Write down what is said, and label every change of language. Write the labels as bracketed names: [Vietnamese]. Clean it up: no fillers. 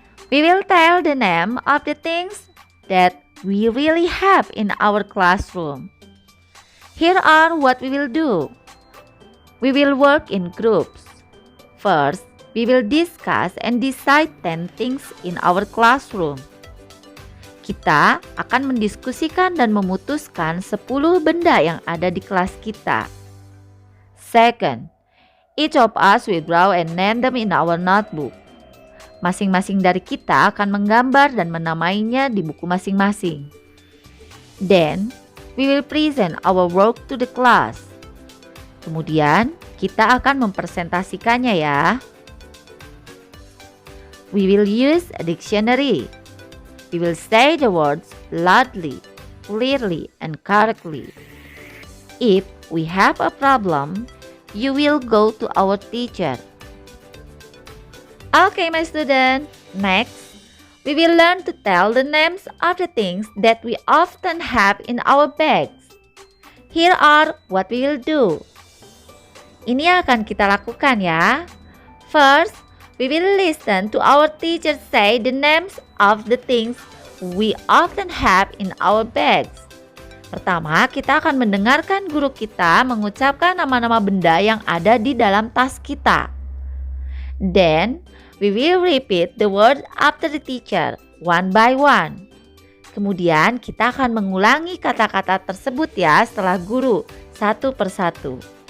[English] We will tell the name of the things that we really have in our classroom. Here are what we will do. We will work in groups. First, we will discuss and decide 10 things in our classroom. [Indonesian] Kita akan mendiskusikan dan memutuskan 10 benda yang ada di kelas kita. [English] Second, each of us will draw and name them in our notebook. [Indonesian] Masing-masing dari kita akan menggambar dan menamainya di buku masing-masing. [English] Then, we will present our work to the class. [Indonesian] Kemudian, kita akan mempresentasikannya ya. [English] We will use a dictionary. We will say the words loudly, clearly, and correctly. If we have a problem, you will go to our teacher. Okay, my student. Next, we will learn to tell the names of the things that we often have in our bags. Here are what we will do. [Indonesian] Ini akan kita lakukan ya. [English] First, we will listen to our teacher say the names of the things we often have in our bags. [Indonesian] Pertama, kita akan mendengarkan guru kita mengucapkan nama-nama benda yang ada di dalam tas kita. [English] Then, we will repeat the word after the teacher, one by one. [Indonesian] Kemudian kita akan mengulangi kata-kata tersebut ya setelah guru, satu persatu.